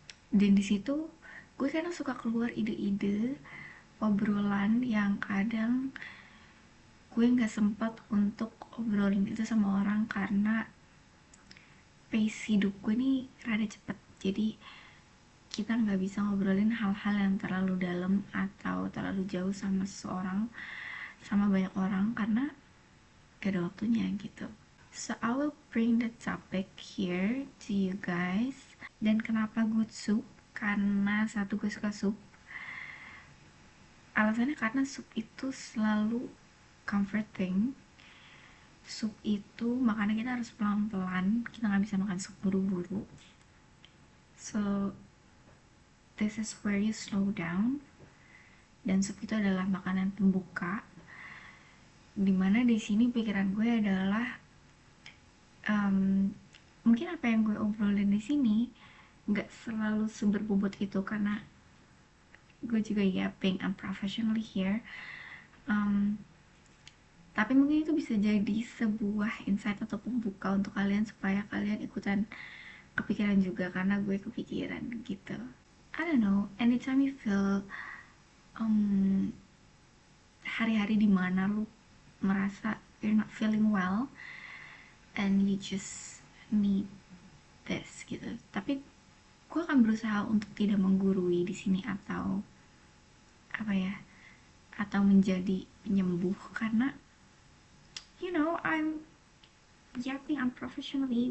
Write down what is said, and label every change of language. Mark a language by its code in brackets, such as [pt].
[id] Dan di situ gue kadang suka keluar ide-ide obrolan yang kadang gue nggak sempat untuk obrolin itu sama orang karena pace hidup gue nih rada cepet, jadi kita nggak bisa ngobrolin hal-hal yang terlalu dalam atau terlalu jauh sama seseorang, sama banyak orang, karena gak ada waktunya gitu. [en] So I will bring the topic here to you guys. [id] Dan kenapa good soup? Karena satu, gue suka sup. Alasannya karena sup itu selalu comforting. Sup itu makannya kita harus pelan-pelan, kita nggak bisa makan sup buru-buru. [en] So this is where you slow down. [id] Dan sup itu adalah makanan pembuka, dimana di sini pikiran gue adalah mungkin apa yang gue obrolin di sini nggak selalu seberbobot itu, karena gue juga [en] being unprofessionally here. [id] Tapi mungkin itu bisa jadi sebuah insight atau pembuka untuk kalian, supaya kalian ikutan kepikiran juga, karena gue kepikiran gitu. [en] I don't know, anytime you feel [id] hari-hari dimana lu merasa [en] you're not feeling well and you just need this gitu. [id] Tapi gue akan berusaha untuk tidak menggurui di sini atau apa ya, atau menjadi penyembuh, karena [en] I'm yapping unprofessionally.